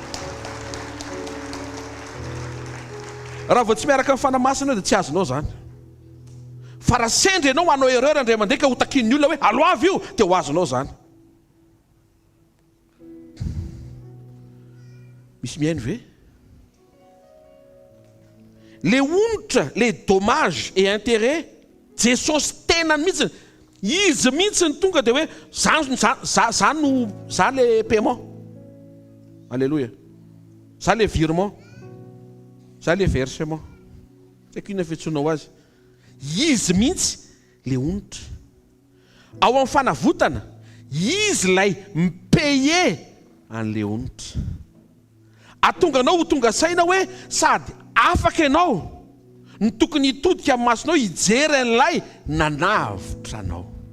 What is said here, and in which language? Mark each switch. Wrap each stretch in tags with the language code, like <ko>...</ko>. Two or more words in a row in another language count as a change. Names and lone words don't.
<mg>Raha vao tsy miaraka amin'ny fanamasina dia tsy azonao zany. Fa raha sendra ianao manao erreur indray mandeha ka ho takin'ny olona hoe alo avy io dia ho azonao zany. Misy mihaino ve? Le onitra,</mg> <fr>le dommage et intérêt,</fr> <mg>Jesosy tena mihitsy, izy mihitsy ny tonga dia hoe za</mg> <fr>le paiement.</fr> <mg>Alléluia.</mg> <fr>Ça le virement, ça le versement. C'est qu'une</fr> <mg>fetsonao azy. Izy mihitsy le onitra. Ao amin'ny fanavotana, izy lay mipaye an'le onitra. Atonga anao ho tonga saina hoe sady afaka ianao ny tokony hitodika amin'ny masonao hijery an'ilay nanavitra anao.</mg>